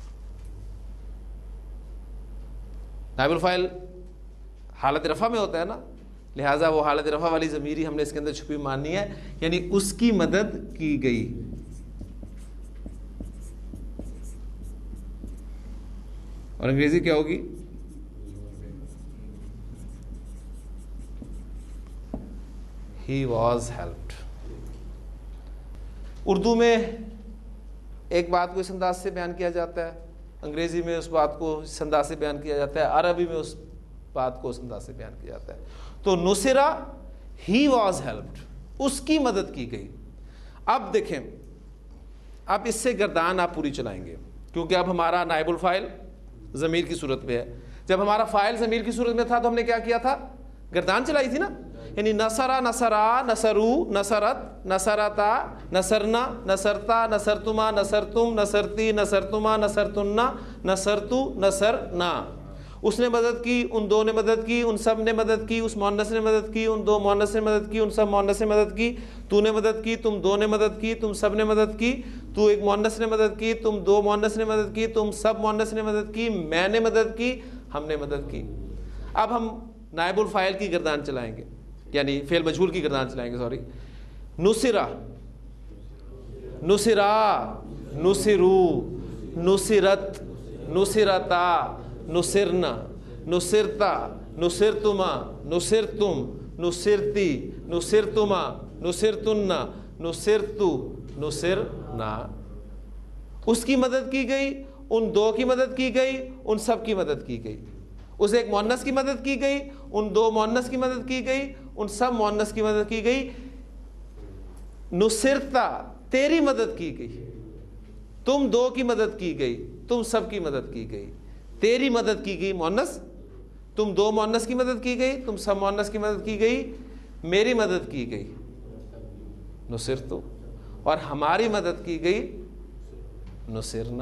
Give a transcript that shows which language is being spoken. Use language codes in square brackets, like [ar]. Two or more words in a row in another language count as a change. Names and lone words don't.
[ur] نائب الفاعل حالت رفع میں ہوتا ہے نا، لہٰذا وہ حالت رفع والی ضمیر ہی ہم نے اس کے اندر چھپی ماننی ہے، یعنی اس کی مدد کی گئی۔ اور انگریزی کیا ہوگی؟ [en] He was helped۔ [ur] اردو میں ایک بات کو اس انداز سے بیان کیا جاتا ہے، انگریزی میں اس بات کو اس انداز سے بیان کیا جاتا ہے، عربی میں اس بات کو اس انداز سے بیان کیا جاتا ہے۔ تو نصرہ، [en] he was helped، [ur] اس کی مدد کی گئی۔ اب دیکھیں، اب اس سے گردان آپ پوری چلائیں گے، کیونکہ اب ہمارا نائب الفاعل ضمیر کی صورت میں ہے۔ جب ہمارا فاعل ضمیر کی صورت میں تھا تو ہم نے کیا کیا تھا؟ گردان چلائی تھی نا، یعنی [ar] نصرہ، نصرا، نصرو، نصرت، نصرتا، نصرنا، نصرتا، نصرتما، نصرتم، نصرتی، نصرتما، نصرتنا، نصرتو، نصرنا۔ [ur] اس نے مدد کی، ان دو نے مدد کی، ان سب نے مدد کی، اس مؤنث نے مدد کی، ان دو مؤنث نے مدد کی، ان سب مؤنث نے مدد کی، تو نے مدد کی، تم دو نے مدد کی، تم سب نے مدد کی، تو ایک مؤنث نے مدد کی، تم دو مؤنث نے مدد کی، تم سب مؤنث نے مدد کی، میں نے مدد کی، ہم نے مدد کی۔ اب ہم نائب الفاعل کی گردان چلائیں گے، یعنی فعل مجہول کی گردان چلائیں گے، سوری۔ [ar] نصرہ، نصرا، نصرو، نصرت، نصرتا، نصرنا، نصرتا، نصرتما، نصرتم، نصرتی، نصرتما، نصرتنا، نصرتو، نصرنا۔ [ur] اس کی مدد کی گئی، ان دو کی مدد کی گئی، ان سب کی مدد کی گئی، اس ایک مؤنث کی مدد کی گئی، ان دو مؤنث کی مدد کی گئی، ان سب مؤنث کی مدد کی گئی۔ نصرتا، تیری مدد کی گئی، تم دو کی مدد کی گئی، تم سب کی مدد کی گئی، تیری مدد کی گئی مؤنث، تم دو مؤنث کی مدد کی گئی، تم سب مؤنث کی مدد کی گئی، میری مدد کی گئی نصرتو، اور ہماری مدد کی گئی نصرنا۔